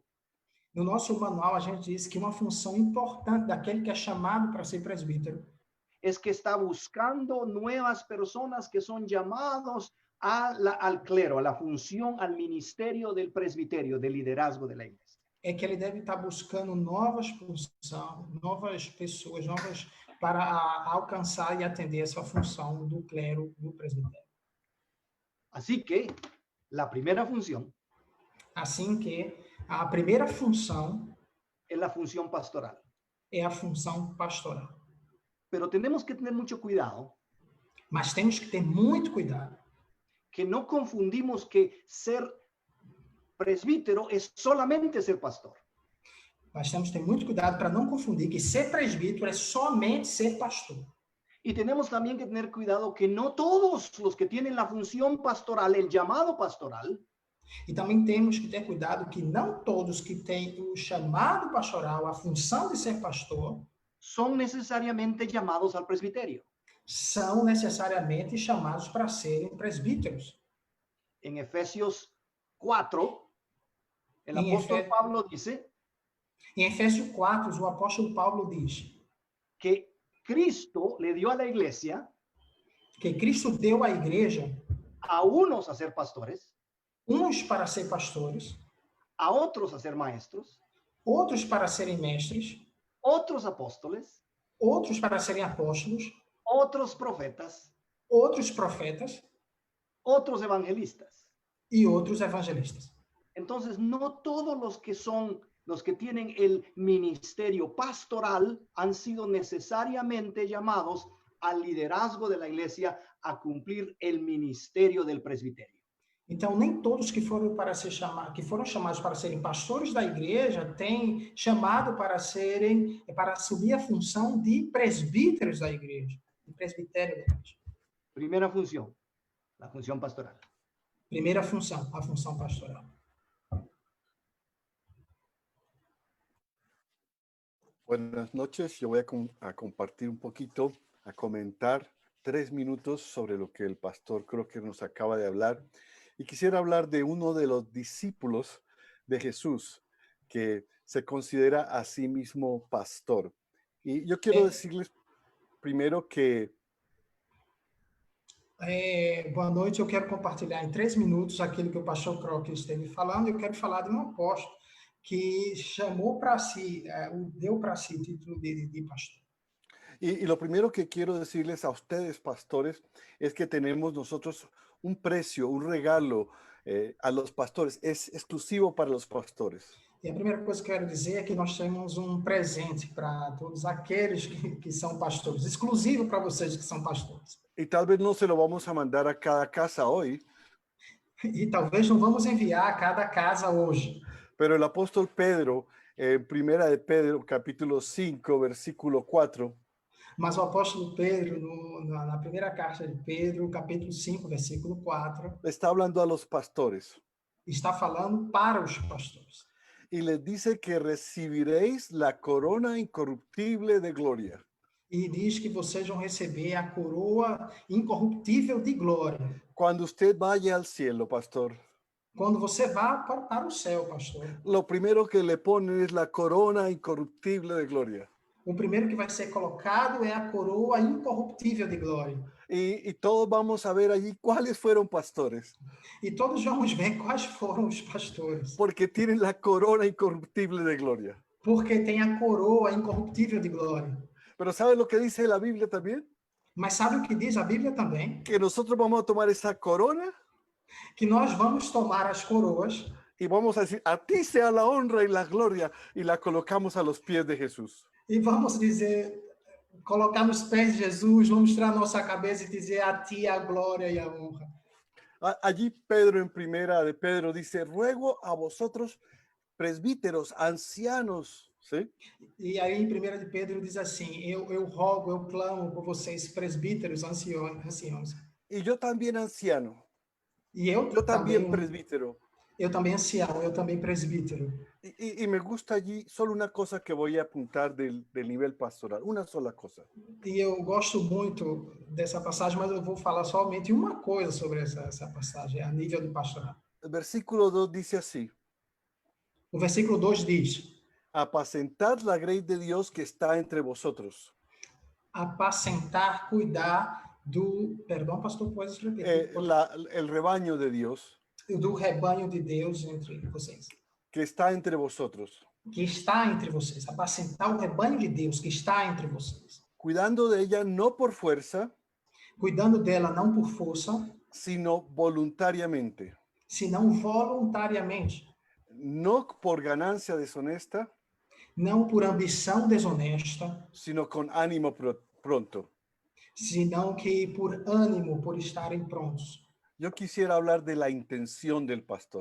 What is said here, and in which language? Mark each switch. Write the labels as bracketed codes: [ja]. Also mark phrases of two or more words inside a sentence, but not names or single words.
[pt] No nosso manual a gente diz que uma função importante daquele que é chamado para ser presbítero [es] es que está buscando nuevas personas que son llamados al clero, a la función, al ministerio del presbiterio, del liderazgo de la iglesia. [pt] É que ele deve estar buscando novas pessoas, para alcançar e atender essa função do clero, do presbitério. [es] Así que la primera función [pt] Assim que a primeira função [es] es la función pastoral. [pt] É a função pastoral. [es] Pero tenemos que tener mucho cuidado. [pt] Mas temos que ter muito cuidado. [es] Que no confundimos que ser presbítero es solamente ser pastor. [pt] Mas temos que ter muito cuidado para não confundir que ser presbítero é somente ser pastor. [es] Y tenemos también que tener cuidado que no todos los que tienen la función pastoral, el llamado pastoral, [pt] e também temos que ter cuidado que não todos que têm o chamado pastoral, a função de ser pastor, [es] son necesariamente llamados al presbiterio. [pt] São necessariamente chamados para serem presbíteros. [es] En Efesios 4, el apóstol Pablo dice, [pt] em Efésios 4, o apóstolo Paulo diz [es] que Cristo le dio a la iglesia, [pt] que Cristo deu à igreja [es] a unos a ser pastores, [pt] uns para ser pastores, [es] a otros a ser maestros, [pt] outros para serem mestres, [es] otros apóstoles, [pt] outros para serem apóstolos, [es] otros profetas, [pt] outros profetas, [es] otros evangelistas [pt] e outros evangelistas. [es] Entonces, no todos los que tienen el ministerio pastoral han sido necesariamente llamados al liderazgo de la iglesia a cumplir el ministerio del presbiterio. [pt] Então, nem todos que foram chamados para serem pastores da igreja têm chamado para assumir a função de presbíteros da igreja, de presbitério da igreja. [es] Primera función, la función pastoral. [pt] Primeira função, a função pastoral. [es] Buenas noches. Yo voy a compartir un poquito, a comentar 3 minutos sobre lo que el pastor Crocker nos acaba de hablar. Y quisiera hablar de uno de los discípulos de Jesús que se considera a sí mismo pastor. Y yo quiero decirles primero que [pt] Boa noite, eu quero compartilhar em 3 minutos aquilo que o pastor Crocker esteve falando. Eu quero falar de um apóstolo que chamou para si, deu para si o título de pastor. [es] Y lo primero que quiero decirles a ustedes, pastores, es que tenemos nosotros un precio, un regalo a los pastores. Es exclusivo para los pastores. [pt] E a primeira coisa que eu quero dizer é que nós temos um presente para todos aqueles que são pastores, exclusivo para vocês que são pastores. [es] Y tal vez no se lo vamos a mandar a cada casa hoy, [pt] E talvez não vamos enviar a cada casa hoje, [es] pero el apóstol Pedro, en Primera de Pedro, capítulo 5, versículo 4, [pt] mas o apóstolo Pedro, na primeira carta de Pedro, capítulo 5, versículo 4, [es] está hablando a los pastores [pt] está falando para os pastores. [es] y les dice que recibiréis la corona incorruptible de gloria. [pt] E diz que vocês vão receber a coroa incorruptível de glória. [es] Cuando usted vaya al cielo, pastor, [pt] Quando você vá para o céu, pastor, [es] lo primero que le ponen es la corona incorruptible de gloria. [pt] o primeiro que vai ser colocado é a coroa incorruptível de glória. [es] Y todos vamos a ver allí cuáles fueron pastores, [pt] E todos vamos ver quais foram os pastores. [es] porque tienen la corona incorruptible de gloria. [pt] Porque tem a coroa incorruptível de glória. [es] Pero ¿sabe lo que dice la Biblia también? [pt] Mas sabe o que diz a Bíblia também? [es] Que nosotros vamos a tomar esa corona [pt] Que nós vamos tomar as coroas [es] y vamos a decir, a ti sea la honra y la gloria, y la colocamos a los pies de Jesús. [pt] e vamos dizer, colocar nos pés de Jesus, vamos mostrar a nossa cabeça e dizer a ti a glória e a honra. [es] Allí Pedro, en Primera de Pedro, dice, ruego a vosotros, presbíteros, ancianos, ¿sí? [pt] E aí, em 1 de Pedro, diz assim: eu rogo, eu clamo por vocês, presbíteros, anciãos. [es] Y yo también anciano, [pt] E eu [es] yo también [pt] também, presbítero. eu também ancião, eu também presbítero. [es] Y me gusta allí solo una cosa que voy a apuntar del nivel pastoral, una sola cosa. [pt] E eu gosto muito dessa passagem, mas eu vou falar somente uma coisa sobre essa passagem, a nível do pastorado. [es] El versículo 2 dice así, [pt] O versículo 2 diz: [es] apacentad la grey de Dios que está entre vosotros. [pt] apacentar, cuidar do... Perdão, pastor, pode repetir? [es] El rebaño de Dios [pt] Do rebanho de Deus entre vocês. [es] que está entre vosotros, [pt] Que está entre vocês. Apacentar o rebanho de Deus que está entre vocês. [es] cuidando de ella no por fuerza, [pt] Cuidando dela não por força, [es] sino voluntariamente, [pt] senão voluntariamente. [es] no por ganancia deshonesta, [pt] Não por ambição desonesta, [es] sino con ánimo pronto. [pt] senão que por ânimo, por estarem prontos. [es] Yo quisiera hablar de la intención del pastor.